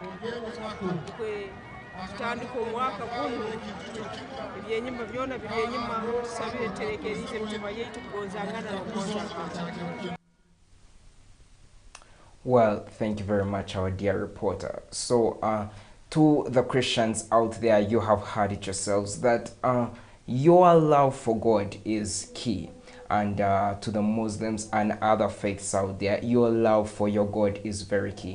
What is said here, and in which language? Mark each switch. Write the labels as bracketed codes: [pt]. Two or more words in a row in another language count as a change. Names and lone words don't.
[ttj] tutandika omwaka guno ebyenyuma byona biri enyuma tusabire terekerize emitima yaitu kugonzangana n'okugonzangana. [en] Well, thank you very much, our dear reporter. So, to the Christians out there, you have heard it yourselves that your love for God is key. And to the Muslims and other faiths out there, your love for your God is very key.